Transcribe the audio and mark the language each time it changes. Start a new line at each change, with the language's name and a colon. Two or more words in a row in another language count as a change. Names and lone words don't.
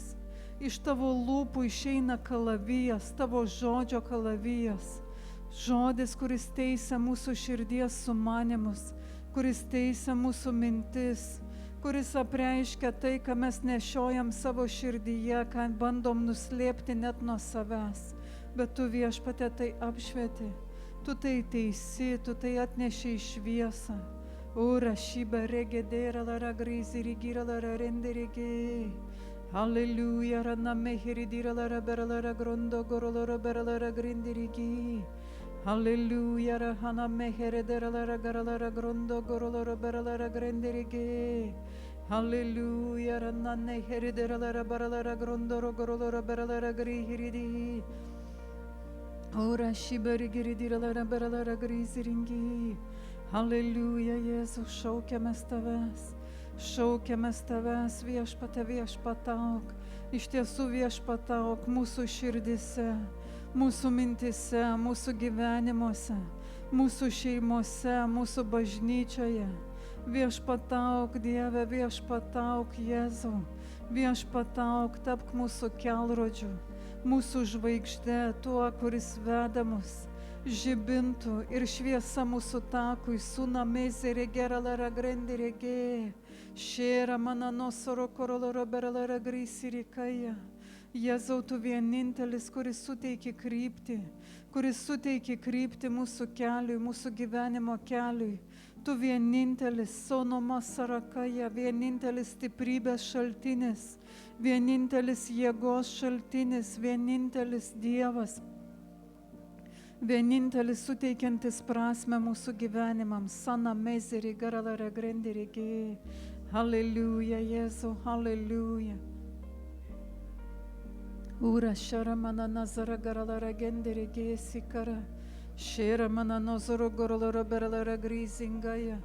Lithuanian: Iš tavo lūpų išeina kalavijas, tavo žodžio kalavijas, žodis, kuris teisia mūsų širdies sumanimus, kuris teisia mūsų mintis, kuris apreiškia tai, ką mes nešiojam savo širdyje, ką bandom nuslėpti net nuo savęs. Bet tu, viešpatie, tai apšvieti, tu tai teisi, tu tai atneši į šviesą. Ura šyba regedėra lara griziri gira lara rendirigi. Halleluja, rana mehiridira lara bera lara grondo goro lara bera lara grindirigi. Halleluja, rahana meheredera lara gara lara grondo goro lara bera lara grindirigi. Halleluja, rana neheridera lara bera lara grondo goro lara bera lara grihiridi. Ora šibari giridira lara bera lara griziringi. Halleluja, Jėzau, šaukiamės tavęs, viešpate, viešpatauk. Iš tiesų viešpatauk mūsų širdise, mūsų mintise, mūsų gyvenimuose, mūsų šeimose, mūsų bažnyčioje. Viešpatauk, Dieve, viešpatauk, Jėzau, viešpatauk, tapk mūsų kelrodžiu, mūsų žvaigždė, tuo, kuris veda mus. žibintų ir šviesa mūsų takui, suna mezere geralara grendirege, šėra mana nosoro koroloro beralara grisirikaja. Jėzau, tu vienintelis, kuris suteikia kryptį mūsų keliui, mūsų gyvenimo keliui. Tu vienintelis, sonoma sarakaja, vienintelis stiprybės šaltinis, vienintelis jėgos šaltinis, vienintelis Dievas, vienintelis suteikiantis prasme mūsų gyvenimams. Sana mezeri garalare grendirigi. Halleluja, Jėzau, halleluja. Ura sharamana nazara garalara gendirigi sikara. Shera mana nozoro goroloro beralara grisingaya.